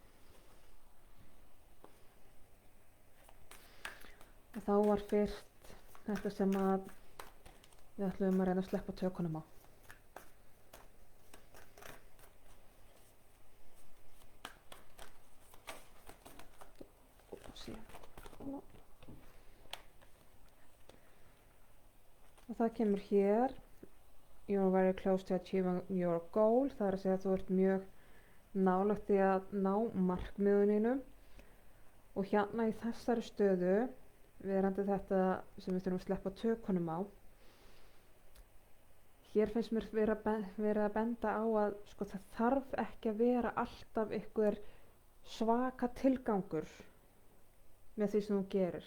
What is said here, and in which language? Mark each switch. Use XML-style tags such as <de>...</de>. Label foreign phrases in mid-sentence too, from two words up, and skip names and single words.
<is>Og þá var fyrst þetta sem að við ætlum að reyna að sleppa tökunum á. Og það kemur hér,</is> <en>you're very close to achieving your goal,</en> <is>það er að segja að þú ert mjög nálægt í að ná markmiðunum. Og hérna í þessari stöðu, verandi þetta sem við þurfum að sleppa tökunum á, hér finnst mér vera að benda á að sko, það þarf ekki að vera alltaf einhver svaka tilgangur með því sem þú gerir.</is>